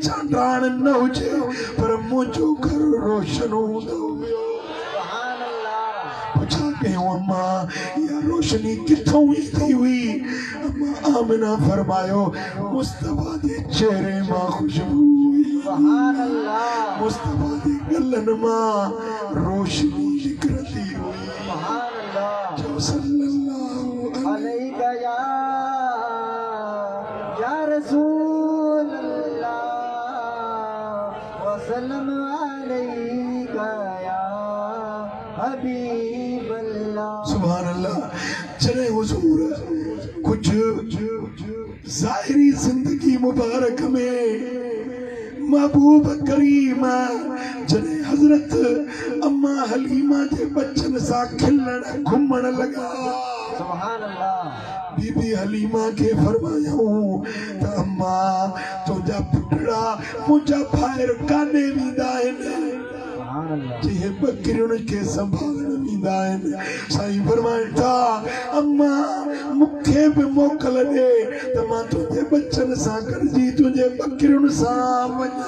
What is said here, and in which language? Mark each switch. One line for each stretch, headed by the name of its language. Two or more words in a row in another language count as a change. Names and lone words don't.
Sindhi: चांडाण न हुजे पर मुंहिंजो घर रोशन हूंदो हुयो
Arabic: سبحان الله
Sindhi: कयूं अम्मा या रोशनी किथों ईंदी हुई अम्मा आमिना फरमायो मुस्तफा जे चेहरे मां खुशबू हुई
Arabic: سبحان الله
Sindhi: मुस्तफा जे गलन मां रोशनी निकरती हुई
Arabic: سبحان الله जो صلى الله عليك يا رسول الله وسلم عليك يا حبيب الله سبحان الله
Sindhi: चले हुजूर कुछ ज़ाहिरी जिंदगी मुबारक में महबूब करीम जने हजरत अम्मा हलीमा जे बच्चन सा खिलण घुमण लगा
Arabic: سبحان الله
Sindhi: बीबी हलीमा के फरमायूं त अम्मा तुझा पुटड़ा मुझा फायर काने वींदा आहिनि
Arabic: سبحان الله
Sindhi: जे बकरियुनि खे संभालण वींदा आहिनि साईं फरमाइनि था अम्मा मूंखे बि मोकल ॾे त मां तुंहिंजे बच्चनि सां गॾिजी तुंहिंजे बकरियुनि सां वञा